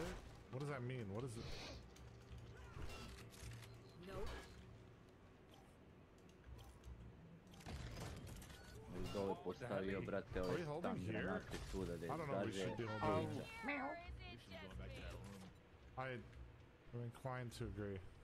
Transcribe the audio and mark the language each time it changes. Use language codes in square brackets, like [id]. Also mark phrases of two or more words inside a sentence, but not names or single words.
[en] What does that mean? What is it? [sr] Dole postavio, brate, ove stun granate tuda da izgaže ulica. [en] I'm inclined to agree.